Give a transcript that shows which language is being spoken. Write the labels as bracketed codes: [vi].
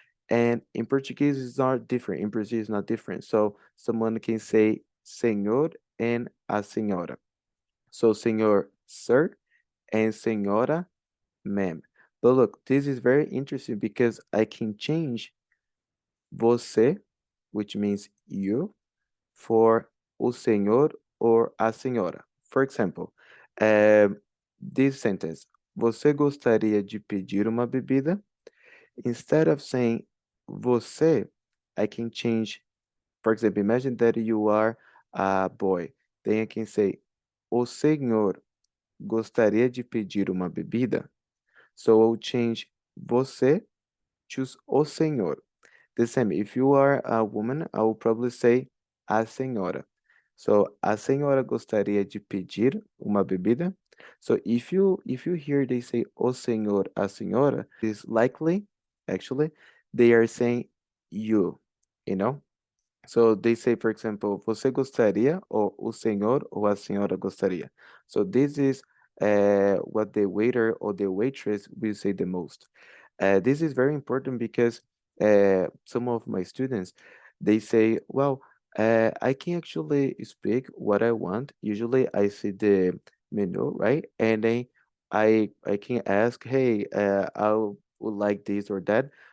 [en] And in Portuguese, it's not different. In Brazil, it's not different. So someone can say senhor and a senhora. So senhor, sir, and senhora, ma'am. But look, this is very interesting because I can change você, which means you, for o senhor or a senhora. For example, this sentence, [pt] você gostaria de pedir uma bebida? [en] Instead of saying você, I can change, for example, imagine that you are a boy. Then I can say, [pt] o senhor gostaria de pedir uma bebida? [en] So I'll change você, choose o senhor. The same, if you are a woman, I will probably say a senhora. [pt] So, a senhora gostaria de pedir uma bebida? [en] So, if you hear they say o senhor, a senhora, is likely, actually, they are saying you know? So they say, for example, [pt] você gostaria, or o senhor ou a senhora gostaria. [en] So this is what the waiter or the waitress will say the most. This is very important because some of my students, they say, well, I can actually speak what I want. Usually I see the menu, right? And then I can ask, hey, I would like this or that.